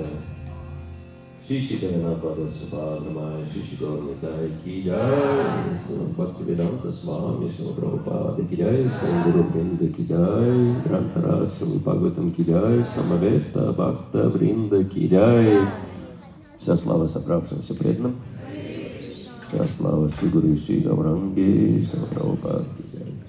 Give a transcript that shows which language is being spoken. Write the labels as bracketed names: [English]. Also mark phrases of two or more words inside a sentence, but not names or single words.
[Hindi] श्री श्री जगन्नाथ सुभाद्रमाय श्री श्री गौर निताय की जय। भक्ति वेदांत स्वामी श्री प्रभुपाद की जय। गुरु वृंद की जय। ग्रंथराज श्री भागवतम की जय। समवेत भक्त वृंद की जय। [Russian] Вся слава собравшимся преданным. Вся слава Шри Гуру Шри Гауранги, Шри Прабхупаде.